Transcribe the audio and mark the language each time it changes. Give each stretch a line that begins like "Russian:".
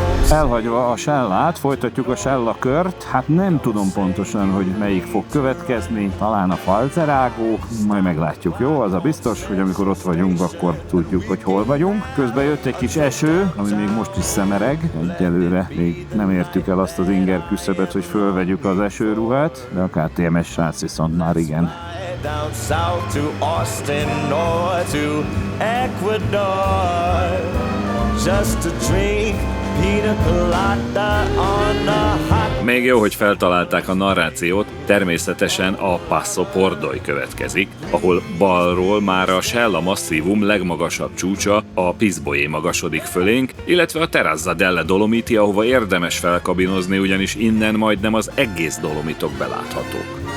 Hungarian: Elhagyva a Scellát, folytatjuk a Scella kört. Hát nem tudom pontosan, hogy melyik fog következni, talán a Falzerágó, majd meglátjuk, jó? Az a biztos, hogy amikor ott vagyunk, akkor tudjuk, hogy hol vagyunk. Közben jött egy kis eső, ami még most is szemereg. Egyelőre még nem értük el azt az inger küszöbet, hogy fölvegyük az esőruhát, de a KTM-es srác viszont már igen.
English: Down south to Austin or to Ecuador, just to drink pina colada on a hot...
Hungarian: Még jó, hogy feltalálták a narrációt, természetesen a Passo Pordoi következik, ahol balról már a Scella masszívum legmagasabb csúcsa, a Pisboé magasodik fölénk, illetve a Terrazza delle Dolomiti, ahova érdemes felkabinozni, ugyanis innen majdnem az egész Dolomitok beláthatók.